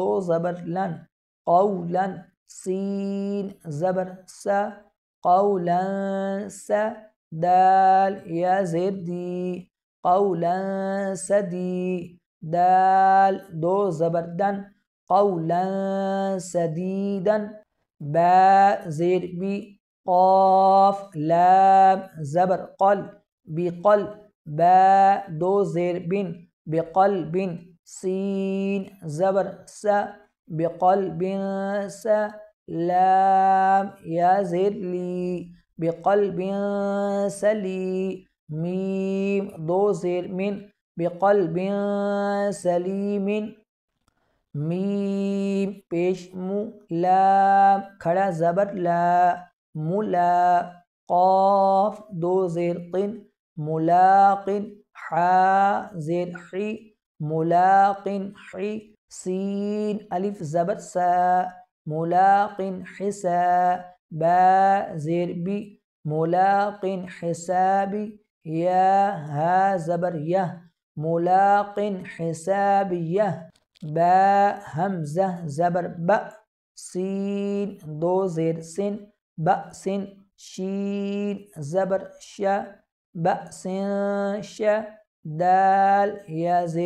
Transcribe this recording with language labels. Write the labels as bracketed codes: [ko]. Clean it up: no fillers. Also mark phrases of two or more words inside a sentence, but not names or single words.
[ur] زبر لن قولا سین زبر سا قولا سا دال یا زیر دی قولا سدی دال دو زبر دن [ar] قولا سدیدا [ur] با زیر بی قاف لام زبر قل بقل با دو زیر بن بقلب سین زبر سا بقلب سا لام یا زیر لی بقلب سلی میم دو زیر من [ar] بقلب سلیم [ur] میم پیش مو لام کھڑا زبر لا ملا قاف دو زیر قن ملاق حا زیر حی ملاق حی سین الف زبر سا ملاق حسا با زیر بی ملاق حسابی یا ها زبر یہ [ar] ملاق حسابیہ [ur] با حمزہ زبر با سین دو زیر سن بأس شین زبر شا بأس شا دال یا زیر